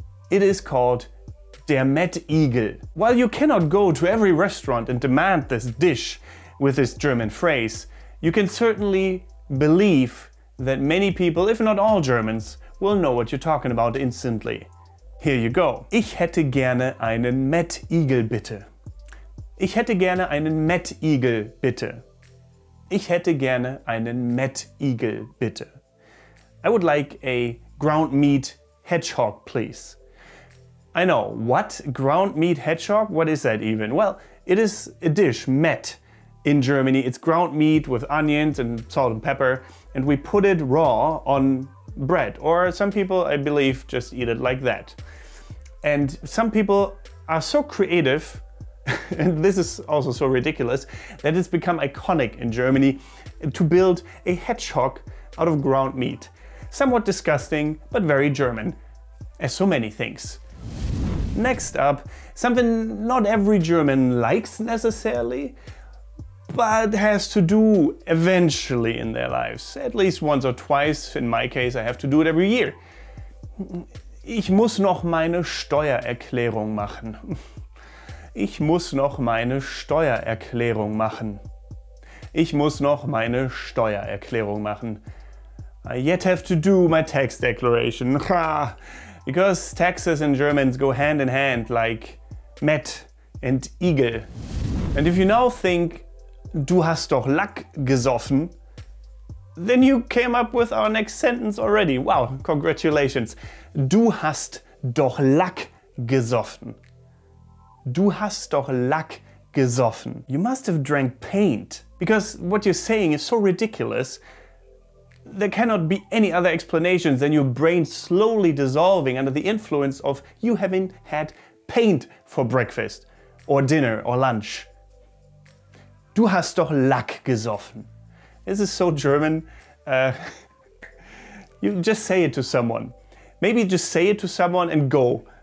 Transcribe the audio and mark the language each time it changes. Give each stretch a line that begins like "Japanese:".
English: It is called der Mettigel. While you cannot go to every restaurant and demand this dish with this German phrase, you can certainly believe that many people, if not all Germans, will know what you're talking about instantly. Here you go.
German: Ich hätte gerne einen Mettigel bitte. Ich hätte gerne einen Mettigel bitte. Ich hätte gerne einen Mettigel bitte.
English: I would like a ground meat hedgehog, please. I know, what? Ground meat hedgehog? What is that even? Well, it is a dish, Met. In Germany, it's ground meat with onions and salt and pepper, and we put it raw on bread. Or some people, I believe, just eat it like that. And some people are so creative, and this is also so ridiculous, that it's become iconic in Germany to build a hedgehog out of ground meat. Somewhat disgusting, but very German, as so many things. Next up, something not every German likes necessarily, but has to do eventually in their lives. At least once or twice. In my case, I have to do it every year.
German: Ich muss noch meine Steuererklärung machen. Ich muss noch meine Steuererklärung machen. Ich muss noch meine Steuererklärung machen.
English: I yet have to do my tax declaration. Because taxes and Germans go hand in hand like Met and Igel. And if you now think,
German: du hast doch Lack gesoffen,
English: then you came up with our next sentence already. Wow, congratulations.
German: Du hast doch Lack gesoffen. Du hast doch Lack gesoffen.
English: You must have drank paint. Because what you're saying is so ridiculous, there cannot be any other explanations than your brain slowly dissolving under the influence of you having had paint for breakfast, or dinner, or lunch.
German: Du hast doch Lack gesoffen.
English: This is so German. You just say it to someone. Maybe just say it to someone and go.